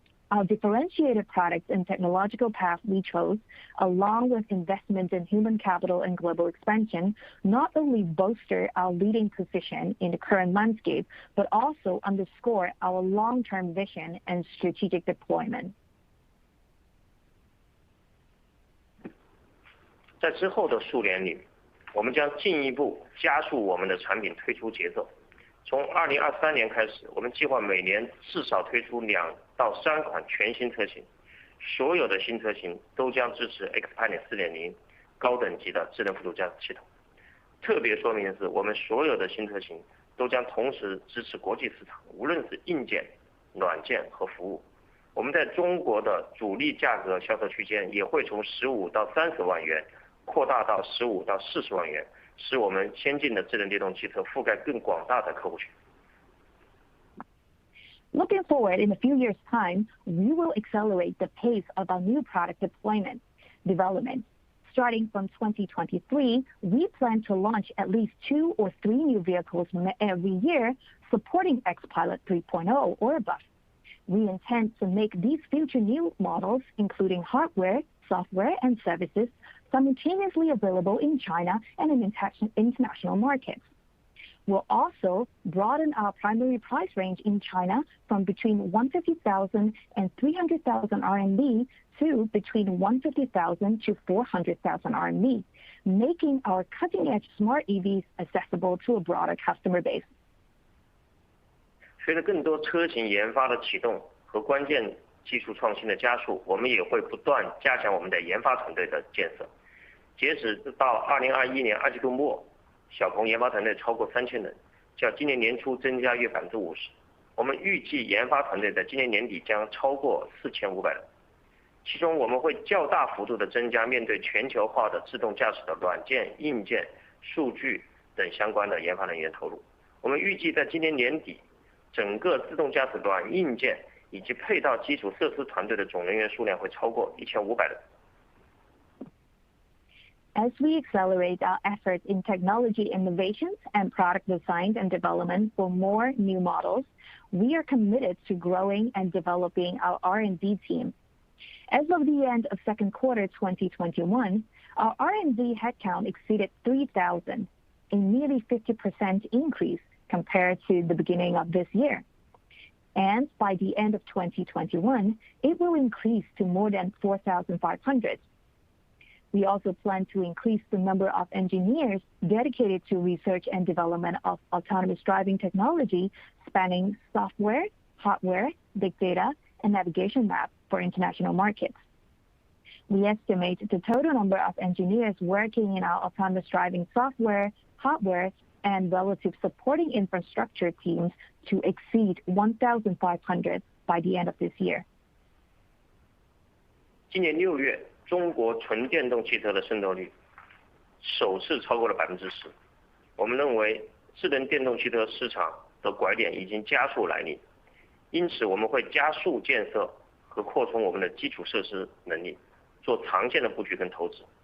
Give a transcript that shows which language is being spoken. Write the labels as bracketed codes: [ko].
[en] Our differentiated products and technological path we chose, along with investment in human capital and global expansion, not only bolster our leading position in the current landscape, but also underscore our long-term vision and strategic deployment. [zh] 在之后的数年里，我们将进一步加速我们的产品推出节奏。从2023年开始，我们计划每年至少推出2到3款全新车型，所有的新车型都将支持 XPeng 4.0 高等级的智能辅助驾驶系统。特别说明的是，我们所有的新车型都将同时支持国际市场，无论是硬件、软件和服务。我们在中国的主力价格销售区间也会从15到30万元扩大到15到40万元，使我们先进的智能电动汽车覆盖更广大的客户群。 [en] Looking forward, in a few years' time, we will accelerate the pace of our new product development. Starting from 2023, we plan to launch at least 2 or 3 new vehicles every year, supporting XPilot 3.0 or above. We intend to make these future new models, including hardware, software, and services, simultaneously available in China and in international markets. We'll also broaden our primary price range in China from between 150,000 and 300,000 RMB to between 150,000 to 400,000 RMB, making our cutting-edge smart EVs accessible to a broader customer base. [zh] 随着更多车型研发的启动和关键技术创新的加速，我们也会不断加强我们的研发团队的建设。截止到2021年2季度末，小鹏研发团队超过3000人，较今年年初增加约50%。我们预计研发团队在今年年底将超过4500人，其中我们会较大幅度的增加面对全球化的自动驾驶的软件、硬件、数据等相关的研发人员投入。我们预计在今年年底，整个自动驾驶软硬件以及配套基础设施团队的总人员数量会超过1500人。 [en] As we accelerate our efforts in technology innovations and product design and development for more new models, we are committed to growing and developing our R&D team. As of the end of second quarter 2021, our R&D headcount exceeded 3,000, a nearly 50% increase compared to the beginning of this year. And by the end of 2021, it will increase to more than 4,500. We also plan to increase the number of engineers dedicated to research and development of autonomous driving technology, spanning software, hardware, big data, and navigation maps for international markets. We estimate the total number of engineers working in our autonomous driving software, hardware, and relative supporting infrastructure teams to exceed 1,500 by the end of this year. [zh] 今年6月，中国纯电动汽车的渗透率首次超过了10%。我们认为智能电动汽车市场的拐点已经加速来临，因此我们会加速建设和扩充我们的基础设施能力，做长线的布局跟投资。